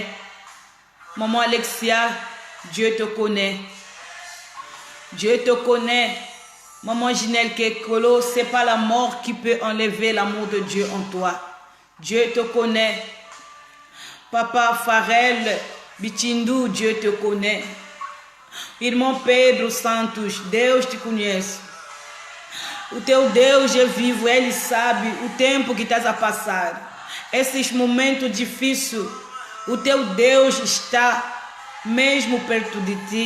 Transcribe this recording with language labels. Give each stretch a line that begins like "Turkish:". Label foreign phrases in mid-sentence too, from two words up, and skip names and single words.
French: Maman Alexia, Dieu te connaît. Dieu te connaît. Maman Ginelle Kekolo, ce n'est pas la mort qui peut enlever l'amour de Dieu en toi. Dieu te connaît. Papa Farel Bitindu, Dieu te connaît.
Portuguese: Irmão Pedro Santos, Deus te conhece. O teu Deus é vivo, Ele sabe o tempo que estás a passar. Esses momentos difíceis, o teu Deus está mesmo perto de ti.